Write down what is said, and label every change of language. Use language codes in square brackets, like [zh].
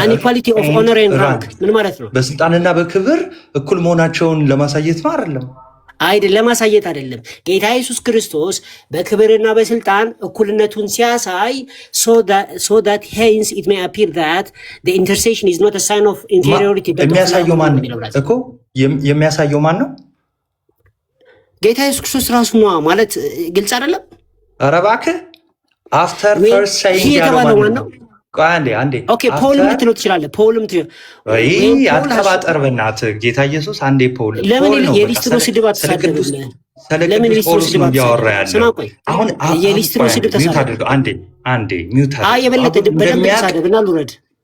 [en] አን ኢኳሊቲ ኦፍ ኦነር ኤንድ ራንክ ምን ማለት ነው? [am] በስልጣንና በክብር እኩል መሆናቸውን ለማሳየት ነው አይደለም? ለማሳየት አይደለም። ጌታ ኢየሱስ ክርስቶስ በክብርና በስልጣን እኩልነቱን ሲያሳይ [en] so that hence it may appear that the intercession is not a sign of inferiority but [am] የሚያሳየው ማን ነው እኮ? የሚያሳየው ማን ነው? ጌታ ኢየሱስ ክርስቶስ ራሱ ነው ማለት ግልጽ አይደለም? ኧረ እባክህ [en] after first saying [am] ያለው ማን ነው? አንዴ ኦኬ ፖል ልትለው ትችላለህ። ፖልም አትቀባጠር በእናትህ። ጌታ ኢየሱስ አንዴ ፖል ለምን የሊስትሮ ስድብ አትሳደብም? ለምን የሊስትሮ ስድብ እያወራ ያለው አሁን የሊስትሮ ስድብ ተሳደብ። አንዴ ሚውት አድርግ። የበለጠ በደንብ ተሳደብና ልውረድ።